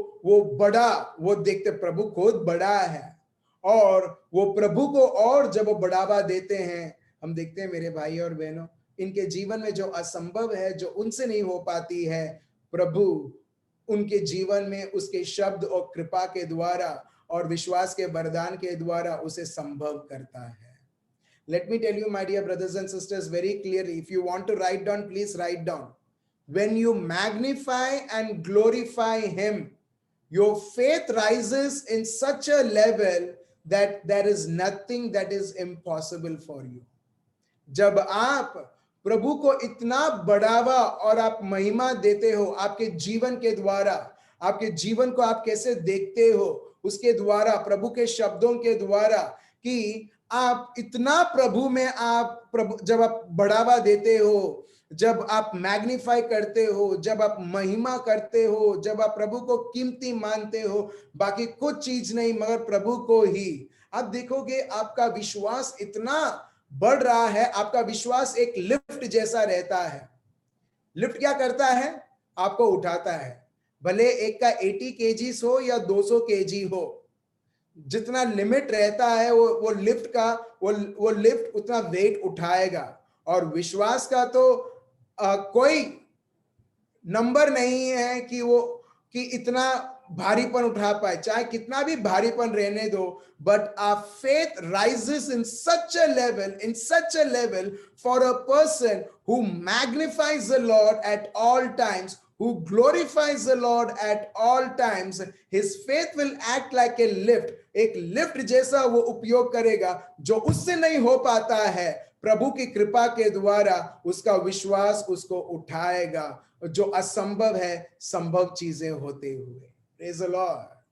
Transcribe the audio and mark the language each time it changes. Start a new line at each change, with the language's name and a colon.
Hindi: वो बड़ा वो देखते, प्रभु खुद बड़ा है और वो प्रभु को और जब वो बढ़ावा देते हैं, हम देखते हैं मेरे भाई और बहनों, इनके जीवन में जो असंभव है, जो उनसे नहीं हो पाती है, प्रभु उनके जीवन में उसके शब्द और कृपा के द्वारा और विश्वास के वरदान के द्वारा उसे संभव करता है.
English: Let me tell you, my dear brothers and sisters, very clearly, if you want to write down, please write down. When you magnify and glorify Him, your faith rises in such a level that there is nothing that is impossible for you.
Hindi: जब आप प्रभु को इतना बढ़ावा और आप महिमा देते हो आपके जीवन के द्वारा, आपके जीवन को आप कैसे देखते हो उसके द्वारा, प्रभु के शब्दों के द्वारा, कि आप इतना प्रभु में आप प्रभु जब आप बढ़ावा देते हो, जब आप मैग्नीफाई करते हो, जब आप महिमा करते हो, जब आप प्रभु को कीमती मानते हो, बाकी कुछ चीज नहीं मगर प्रभु को ही, आप देखोगे आपका विश्वास इतना बढ़ रहा है. आपका विश्वास एक लिफ्ट जैसा रहता है. लिफ्ट क्या करता है? आपको उठाता है, भले एक का 80 केजीज हो या 200 केजी हो, जितना लिमिट रहता है वो लिफ्ट का वो लिफ्ट उतना वेट उठाएगा. और विश्वास का तो कोई नंबर नहीं है कि वो कि इतना भारीपन उठा पाए, चाहे कितना भी भारीपन रहने दो,
English: but our faith rises in such a level for a person who magnifies the Lord at all times, who glorifies the Lord at all times. His faith will act like a lift,
Hindi: एक lift जैसा वो उपयोग करेगा, जो उससे नहीं हो पाता है, प्रभु की कृपा के द्वारा उसका विश्वास उसको उठाएगा, जो असंभव है संभव चीजें होते हुए।
English: Praise the Lord.